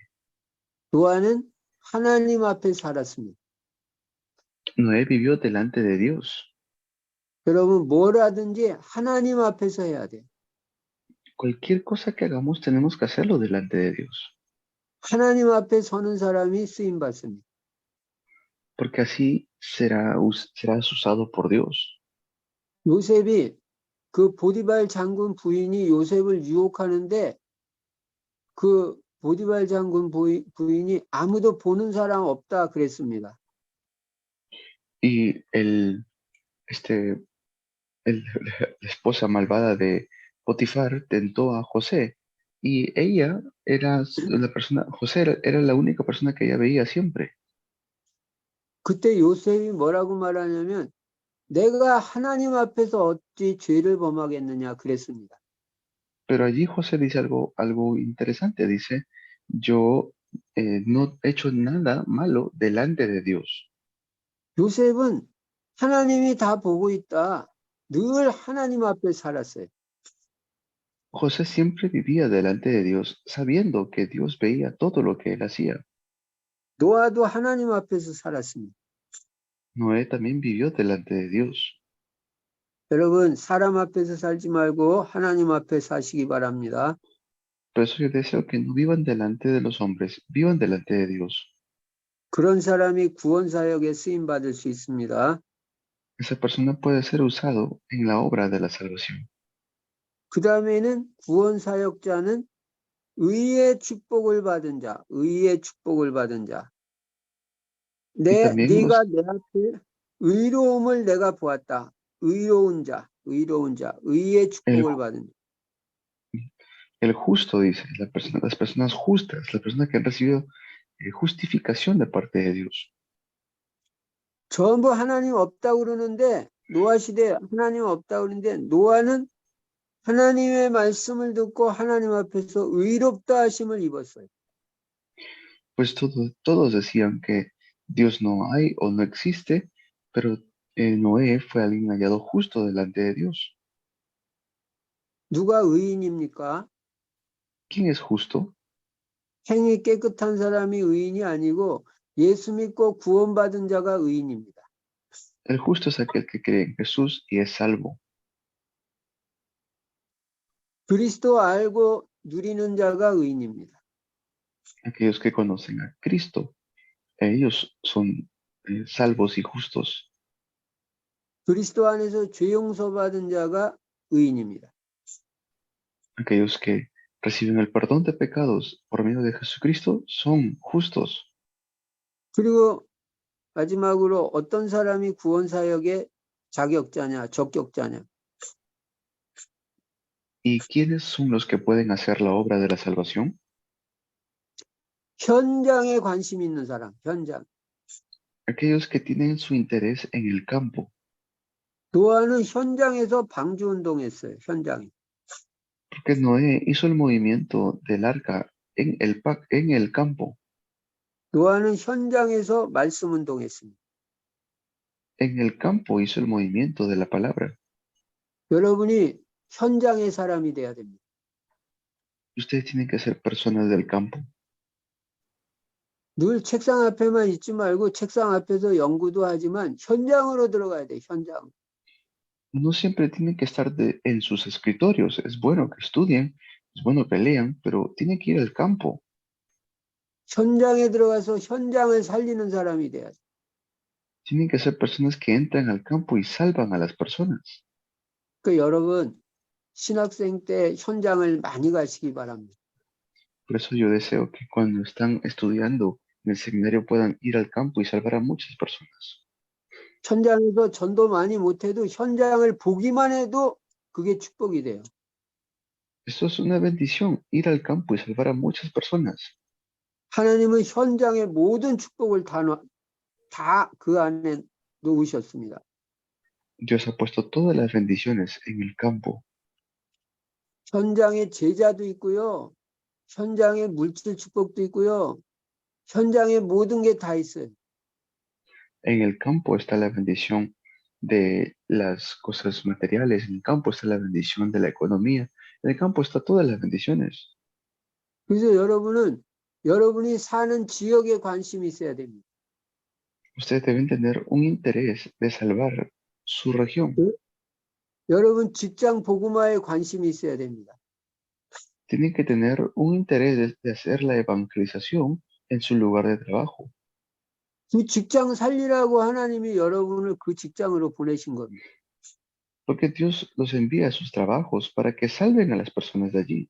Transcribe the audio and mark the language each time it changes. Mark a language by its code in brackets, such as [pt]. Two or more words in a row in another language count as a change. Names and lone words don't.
[ko] 노아는 하나님 앞에 살았습니다. [es] Noé vivió delante de Dios. [ko] 여러분 뭘 하든지 하나님 앞에서 해야 돼요. [es] Cualquier cosa que hagamos tenemos que hacerlo delante de Dios. [ko] 하나님 앞에 서는 사람이 쓰임 받습니다. [es] Porque así serás usado por Dios. [ko] 요셉이 그 보디발 장군 부인이 요셉을 유혹하는데 그 보디발 장군 부인이 아무도 보는 사람 없다 그랬습니다. [es] Y la esposa malvada de Potifar tentó a José. Y ella era la persona, José era la única persona que ella veía siempre. [ko] 그때 요셉이 뭐라고 말하냐면 내가 하나님 앞에서 어찌 죄를 범하겠느냐 그랬습니다. [es] Pero allí José dice algo interesante. Dice, yo no he hecho nada malo delante de Dios. [ko] 요셉은 하나님이 다 보고 있다. 늘 하나님 앞에 살았어요. [es] José siempre vivía delante de Dios, sabiendo que Dios veía todo lo que él hacía. [ko] 노아도 하나님 앞에서 살았습니다. [es] Noé también vivió delante de Dios. [ko] 여러분, 사람 앞에서 살지 말고 하나님 앞에 사시기 바랍니다. [es] Por eso yo deseo que no vivan delante de los hombres, vivan delante de Dios. [ko] 그런 사람이 구원 사역에 쓰임 받을 수 있습니다. [es] Esa persona puede ser usado en la obra de la salvación. [ko] 그 다음에는 구원 사역자는 의의 축복을 받은 자, 의의 축복을 받은 자. [es] también [ko] 네가 내 앞에 의로움을 내가 보았다. 의로운 자, 의의 축복을 받은 자. [es] El justo, dice, las personas justas, la persona que han recibido justificación de parte de Dios. [ko] 전부 하나님 없다고 그러는데 노아 시대에 하나님 없다고 그러는데 노아는 하나님의 말씀을 듣고 하나님 앞에서 의롭다 하심을 입었어요. [es] Pues todos decían que Dios no hay o no existe, pero Noé fue alguien hallado justo delante de Dios. [ko] 누가 의인입니까? [es] ¿Quién es justo? [ko] 행위 깨끗한 사람이 의인이 아니고 예수 믿고 구원받은 자가 의인입니다. [es] El justo es aquel que cree en Jesús y es salvo. [ko] 그리스도 알고 누리는 자가 의인입니다. [es] Aquellos que conocen a Cristo, ellos son salvos y justos. [ko] 그리스도 안에서 죄 용서받은 자가 의인입니다. [es] Aquellos que reciben el perdón de pecados por medio de Jesucristo son justos. [ko] 그리고 마지막으로 어떤 사람이 구원 사역의 자격자냐, 적격자냐. [es] ¿Y quiénes son los que pueden hacer la obra de la salvación? [ko] 현장에 관심 있는 사람, 현장. [es] Aquellos que tienen su interés en el campo. [ko] 노아는 현장에서 방주 운동했어요. 현장에. [es] Porque Noé hizo el movimiento del arca en el campo. [ko] 노아는 현장에서 말씀 운동했습니다. [es] En el campo hizo el movimiento de la palabra. [ko] 여러분이 현장의 사람이 돼야 됩니다. [es] Ustedes tienen que ser personas del campo. [ko] 늘 책상 앞에만 있지 말고 책상 앞에서 연구도 하지만 현장으로 들어가야 돼. 현장. [es] No siempre tienen que estar en sus escritorios. Es bueno que estudien, es bueno que lean, pero tienen que ir al campo. [ko] 현장에 들어가서 현장을 살리는 사람이 돼야 돼. [es] Tienen que ser personas que entran al campo y salvan a las personas. [ko] 그 여러분 신학생 때 현장을 많이 가시기 바랍니다. [es] Por eso yo deseo que cuando están estudiando en el seminario puedan ir al campo y salvar a muchas personas. [ko] 현장에서 전도 많이 못해도 현장을 보기만 해도 그게 축복이 돼요. [es] Esto es una bendición, ir al campo y salvar a muchas personas. [ko] 하나님은 현장의 모든 축복을 다 그 안에 놓으셨습니다. [es] Dios ha puesto todas las bendiciones en el campo. [ko] 현장에 제자도 있고요. 현장에 물질 축복도 있고요. 현장에 모든 게 다 있어요. [es] En el campo está la bendición de las cosas materiales, en el campo está la bendición de la economía, en el campo está todas las bendiciones. [ko] 그래서 여러분이 사는 지역에 관심이 있어야 됩니다. [es] Ustedes deben tener un interés de salvar su región. [ko] 여러분 직장 복음화에 관심이 있어야 됩니다. [es] Tienen que tener un interés de hacer la evangelización en su lugar de trabajo. [ko] 그 직장 살리라고 하나님이 여러분을 그 직장으로 보내신 겁니다. [es] Porque Dios los envía a sus trabajos para que salven a las personas de allí.